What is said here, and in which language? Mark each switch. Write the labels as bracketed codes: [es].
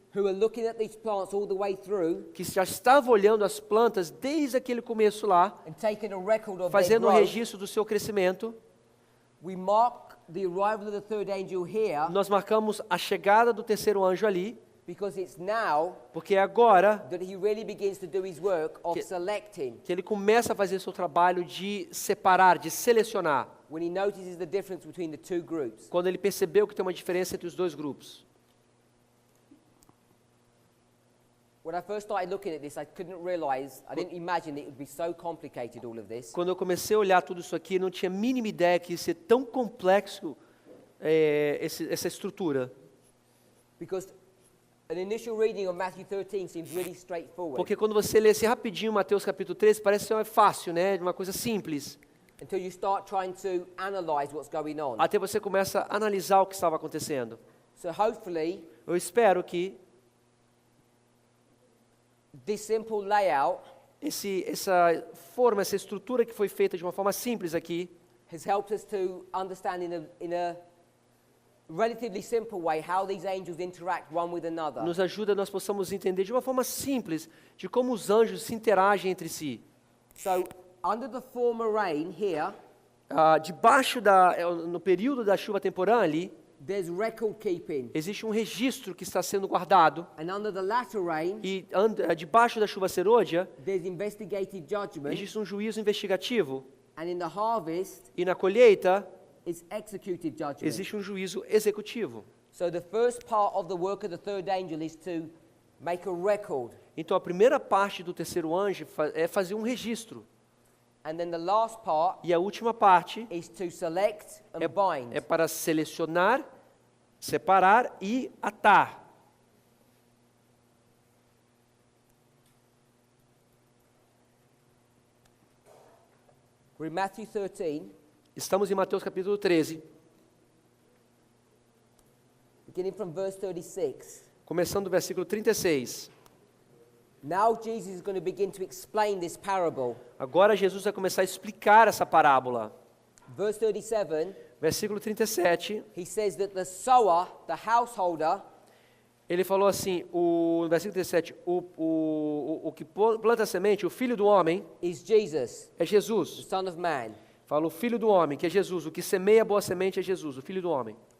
[en] who are looking at these plants all the way through [pt] que já estava olhando as plantas desde aquele começo lá, [en] and taking a record of their [pt] fazendo um [en] growth. [pt] registro do seu crescimento. [en] We mark the arrival of the third angel here [pt] Nós marcamos a chegada do terceiro anjo ali, [en] because it's now [pt] porque é agora [en] that he really begins to do his work of selecting, [pt] que ele começa a fazer seu trabalho de separar, de selecionar, [en] when he notices the difference between the two groups. [pt] quando ele percebeu que tem uma diferença entre os dois grupos. [en] When I first started looking at this, I didn't imagine it would be so complicated, all of this. [pt] Quando eu comecei a olhar tudo isso aqui, não tinha a mínima ideia que ia ser tão complexo essa estrutura. [en] Because an initial reading of Matthew 13 seems really straightforward. [pt] Porque quando você lê assim rapidinho Mateus capítulo 13, parece ser fácil, né? Uma coisa simples. [en] Until you start trying to analyze what's going on. [pt] Até você começa a analisar o que estava acontecendo. [en] So hopefully, [pt] Eu espero que [en] this simple layout [pt] essa forma, essa estrutura que foi feita de uma forma simples aqui, [en] has helped us to understand in a relatively simple way how these angels interact one with another. [pt] nos ajuda a nós possamos entender de uma forma simples de como os anjos se interagem entre si. [en] So, under the former rain here, [pt] Debaixo no período da chuva temporã ali, [en] there's record keeping. [pt] existe um registro que está sendo guardado. [en] And under the latter rain, [pt] E debaixo da chuva serôdia, [en] there's investigative judgment. [pt] existe um juízo investigativo. [en] And in the harvest, [pt] E na colheita, [en] it's executive judgment. [pt] existe um juízo executivo. [en] So the first part of the work of the third angel is to make a record. [pt] Então a primeira parte do terceiro anjo é fazer um registro. [en] And then the last part [pt] E a última parte [en] is to select and bind. [pt] é para selecionar, separar e atar. [en] We're in Matthew 13, [pt] Estamos em Mateus capítulo 13, [en] beginning from verse 36. [pt] começando do versículo 36. [en] Now Jesus is going to begin to explain this parable. [pt] Agora Jesus vai começar a explicar essa parábola. [en] Verse 37, [pt] Versículo 37, [en] he says that the sower, the householder, [pt] ele falou assim, no versículo 37, o que planta a semente, o filho do homem, [en] is Jesus, [pt] é [en] the Jesus. Son of Man. [pt] Fala o filho do homem, que é Jesus. O que semeia a boa semente é Jesus, o filho do homem.